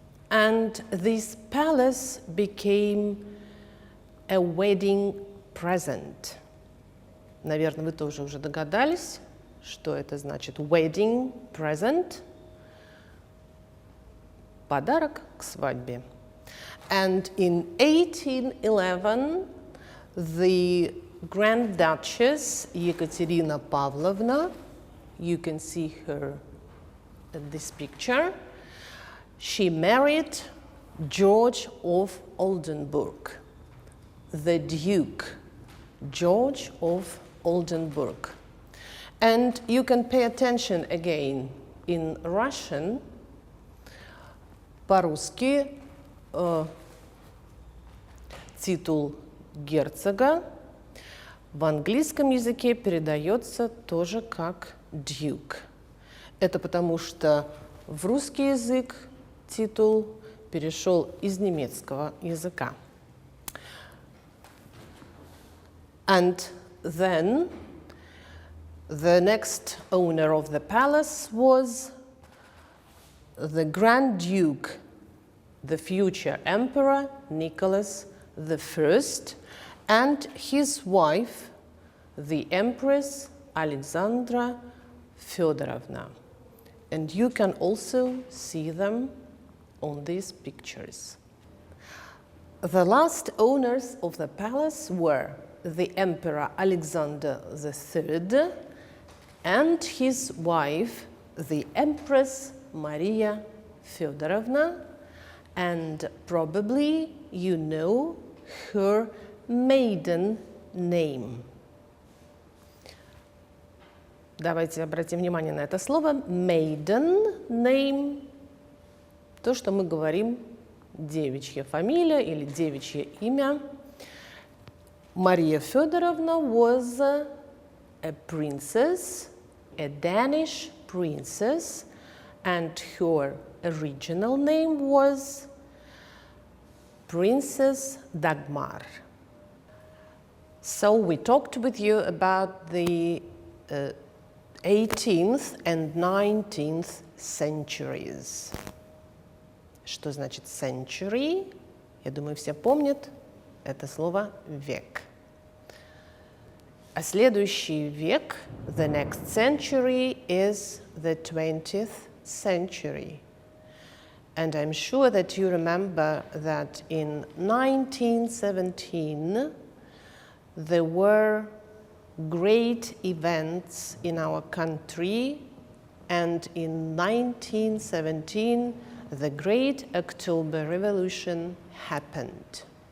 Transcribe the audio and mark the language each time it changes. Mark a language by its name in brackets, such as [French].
[English] And this palace became a wedding present. [Russian] Наверное, вы тоже уже догадались, что это значит wedding present. Подарок к свадьбе. [English] And in 1811, the Grand Duchess Екатерина Павловна, you can see her in this picture, she married George of Oldenburg, the Duke, George of Oldenburg. And you can pay attention again in Russian, [Russian] по-русски титул герцога в английском языке передается тоже как Duke. Это потому что в русский язык титул перешел из немецкого языка. [English] And then the next owner of the palace was the Grand Duke, the future Emperor Nicholas I, and his wife, the Empress Alexandra Feodorovna. And you can also see them on these pictures. The last owners of the palace were the Emperor Alexander III and his wife, the Empress Maria Feodorovna, and probably you know her maiden name. [Russian] Давайте обратим внимание на это слово maiden name, то, что мы говорим девичья фамилия или девичье имя. [English] Maria Feodorovna was a princess, a Danish princess, and her original name was Princess Dagmar. So we talked with you about the 18th and 19th centuries. [Russian] Что значит century? Я думаю, все помнят это слово век. А следующий век, [English] the next century, is the 20th century. And I'm sure that you remember that in 1917 there were great events in our country, and in 1917 the Great October Revolution happened.